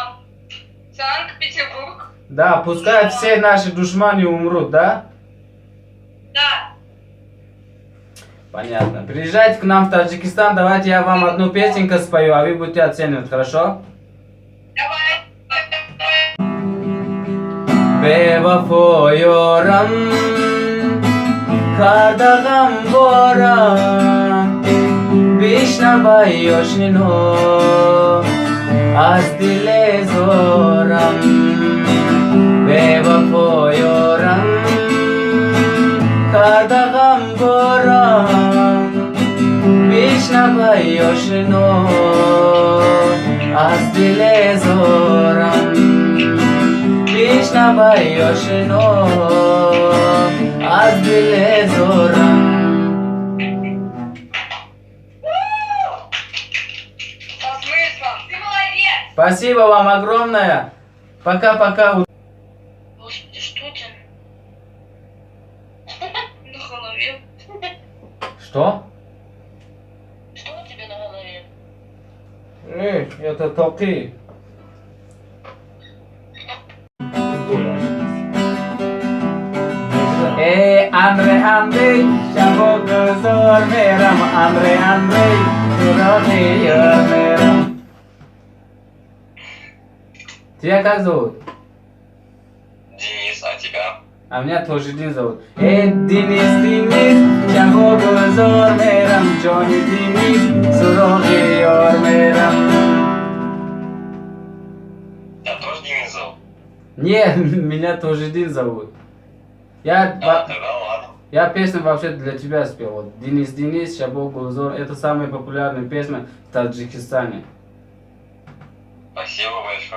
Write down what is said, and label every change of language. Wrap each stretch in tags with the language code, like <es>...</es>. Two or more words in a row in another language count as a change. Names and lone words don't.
<ru>Санкт-Петербург. Да, пускай все наши душманы умрут, да? Да. Понятно. Приезжайте к нам в Таджикистан, давайте я вам одну песенку спою, а вы будете оценивать, хорошо? Давай.</ru> <tg>Бевафо ёрам, кардагам борам, бишнавай ёшнино, аз диле зорам. Бевафо ёрам, кардагам борам, бишнавай ёшнино, аз диле зорам. Бишнавай ёшнино, аз диле зорам.</tg> <ru>Со смыслом. Ты молодец. Спасибо вам огромное. Пока-пока. Господи, что это? На голове. Что? Что у тебя на голове? Это токи.</ru> <tg>Андрей, шабо гузор мерам, Андрей, суроги ёр мерам.</tg> <ru>Тебя как зовут? Денис, а тебя? А меня тоже Дин зовут.</ru> <tg>Денис, шабо гузор мерам, Джонни Денис, суроги ёр мерам.</tg> <ru>Я тоже Денис зовут. Нет, меня тоже Дин зовут. Тогда ладно. Я песню вообще для тебя спел. Вот. Денис,</ru> <tg>Шабо Гулзор.</tg> <ru>Это самая популярная песня в Таджикистане. Спасибо большое.</ru>